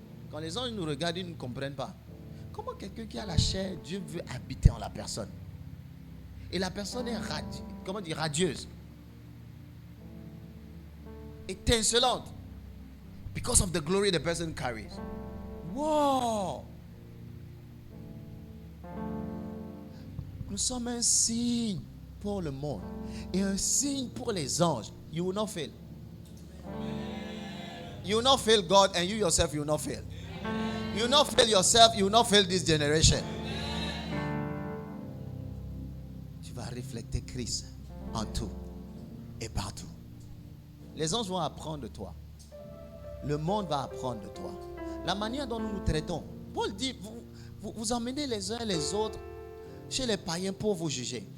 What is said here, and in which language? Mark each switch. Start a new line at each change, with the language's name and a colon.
French: Quand les anges nous regardent, ils ne comprennent pas. Comment quelqu'un qui a la chair, Dieu veut habiter en la personne? Et la personne est radieuse, étincelante.
English: Because of the glory the person carries. Wow!
French: Nous sommes un signe pour le monde et un signe pour les anges.
English: You will not fail. You will not fail God, and you yourself, you will not fail. You will not fail yourself, you will not fail this generation.
French: Tu vas refléter Christ en tout et partout. Les anges vont apprendre de toi. Le monde va apprendre de toi. La manière dont nous nous traitons. Paul dit, vous emmenez les uns et les autres chez les païens pour vous juger.